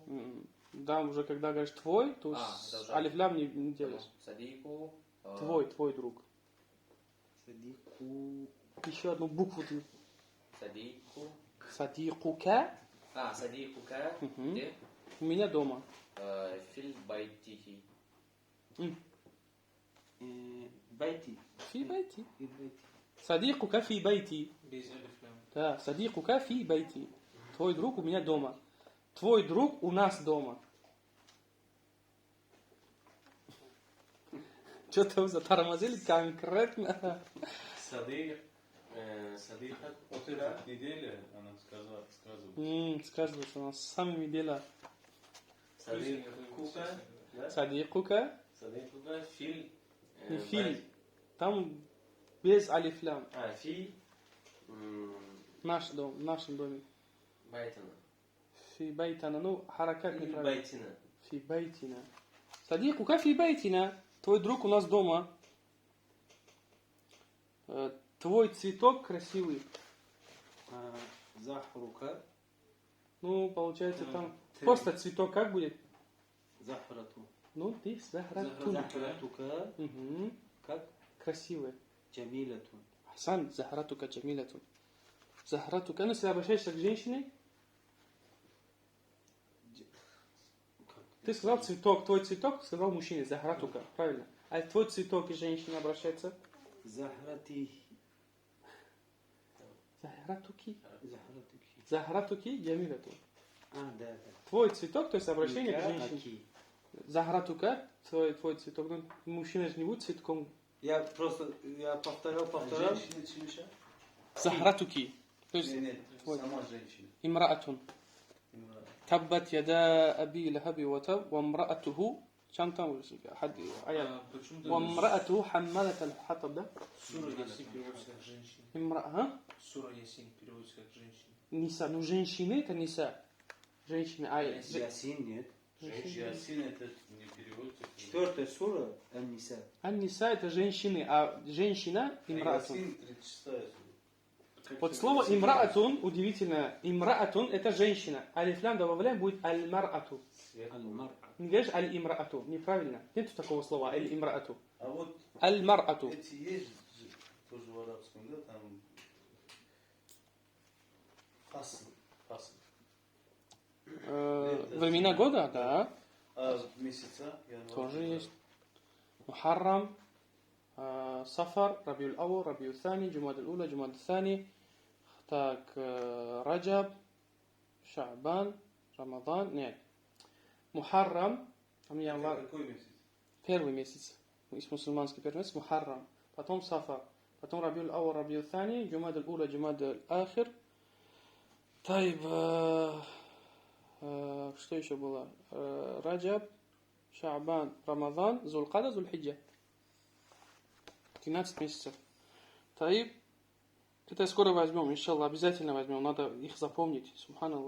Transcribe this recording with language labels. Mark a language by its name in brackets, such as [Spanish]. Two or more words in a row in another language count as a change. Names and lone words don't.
[Russian] Да, уже когда говоришь твой, то это уже- алифлям не делаешь. Садику. Твой друг. Садику. Еще одну букву ты. Садику. Садикука Садикука. Мгм. Где? у меня дома. [Arabic] في البيتِه. [Russian] Байти. [Arabic] في بيتي. [Russian] И байти. [Arabic] صديقك في بيتي. [Russian] Без алифлям. Да, [Arabic] صديقك في بيتي. [Russian] Твой друг у меня дома. Твой друг у нас дома. Что-то вы затормозили конкретно. [Arabic] صديق. صديقة. [Russian] Вот эта неделя она сказывает. Сказывается у нас самими дела. Садикука. Да? Садикука. [Arabic] صديقك. في ال. [Russian] Не филь. Там без алифлям. Фи. Наш дом, в нашем доме. Байтана. [Arabic] في بيتنا. [Russian] Ну, харакат Или неправильно. байтина. [Arabic] في بيتنا. صديقك في بيتنا. [Russian] Твой друг у нас дома. Твой цветок красивый. Захрука. Ну, получается Да. там Ты- просто цветок как будет? Захрату. Ну, ты захратун. Захратука. Мгм. Как? Красивый. Джамилатун. [Arabic] أحسن، زهرتك جميلةٌ. [Russian] Захратука. Ну, если обращаешься к женщине, Как? ты сказал цветок, твой цветок, сказал мужчине, захратука, правильно. А твой цветок и женщина обращается? Захрати. Захратуки. Захратуки. [Arabic] زهرتكِ جميلةٌ. [Russian] Да. Твой цветок, то есть обращение к женщине. Аки. Захратука, твой цветок. Ну, мужчина же не будет цветком. Я повторял. Женщина чимша? Захратуки. То есть Нет, твой. сама женщина. имраатун. Именно. [Arabic] تبت يدا أبي لهب وتب وامرأته كم там آيات [Russian] Почему-то [Arabic] وامرأته حمالة الحطب да [Russian] Сура Ясин переводится как женщина. امرأة Сура Ясин переводится как женщина. ниса ну женщины это ниса женщины Ясин нет. Ясин это не переводится. Четвертая сура Ан-Ниса. ниса это женщины а женщина имраатун Ясин 36 вот слово имраатун удивительно имраатун это женщина алифлям добавляем будет аль-мар'ату Аль-Мар'а. не говоришь аль-имраату неправильно нету такого слова аль-имраату А вот аль-мар'ату эти есть же тоже в арабском, да, там фасл. времена года да А месяца? Январь, тоже февраль. [Arabic] есть محرم صفر ربيع الأول ربيع الثاني جماد الأولى جماد الثاني так رجب شعبان رمضان нет محرم [Russian] там январь Какой месяц? первый месяц есть мусульманский первый месяц محرم потом صفر потом [Arabic] ربيع الأول ربيع الثاني جماد الأولى جماد الآخر طيب [Russian] что еще было رجب Шаабан, Рамадан, Зулкада, Зульхиджа. 13 месяцев. Таиб. Это скоро возьмем, иншаллах, обязательно возьмем. Надо их запомнить. Субханаллах.